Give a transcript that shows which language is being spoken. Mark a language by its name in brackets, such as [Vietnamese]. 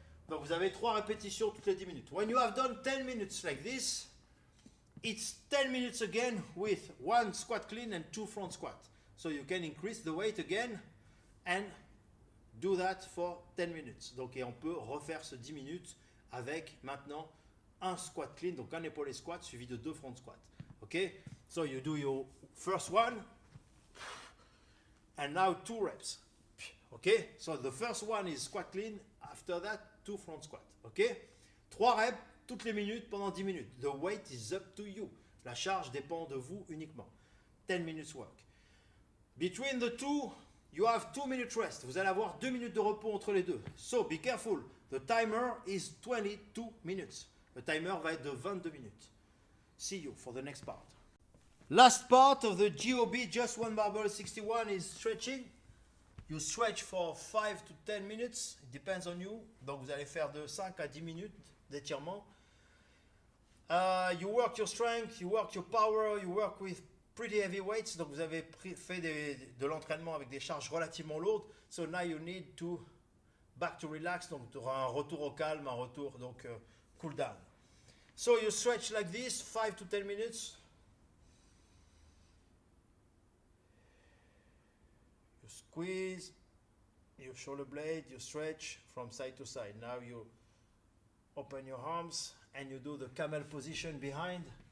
[French] Donc, vous avez 3 répétitions toutes les 10 minutes. [English] When you have done 10 minutes like this, it's 10 minutes again with 1 squat clean and 2 front squat. So, you can increase the weight again and do that for 10 minutes. [French] Donc, et on peut refaire ce 10 minutes avec maintenant un squat clean, donc un épaulé squat suivi de 2 front squats. [English] Ok? So, you do your first one and now 2 reps. Okay, so the first one is squat clean. After that, 2 front squat. Okay, 3 reps [French] toutes les minutes pendant 10 minutes. [English] The weight is up to you. [French] La charge dépend de vous uniquement. [English] 10 minutes work. Between the two, you have 2 minutes rest. [French] Vous allez avoir 2 minutes de repos entre les deux. [English] So be careful. The timer is 22 minutes. [French] Le timer va être de 22 minutes. [English] See you for the next part. Last part of the GOB Just One Barbell 61 is stretching. You stretch for 5 to 10 minutes, it depends on you. [French] Donc vous allez faire de 5 à 10 minutes d'étirement. [English] You work your strength, you work your power, you work with pretty heavy weights. [French] Donc vous avez fait de l'entraînement avec des charges relativement lourdes. [English] So now you need to back to relax. [French] Donc tu auras un retour au calme, un retour donc cool down. [English] So you stretch like this, 5 to 10 minutes. Squeeze your shoulder blade, you stretch from side to side. Now you open your arms and you do the camel position behind.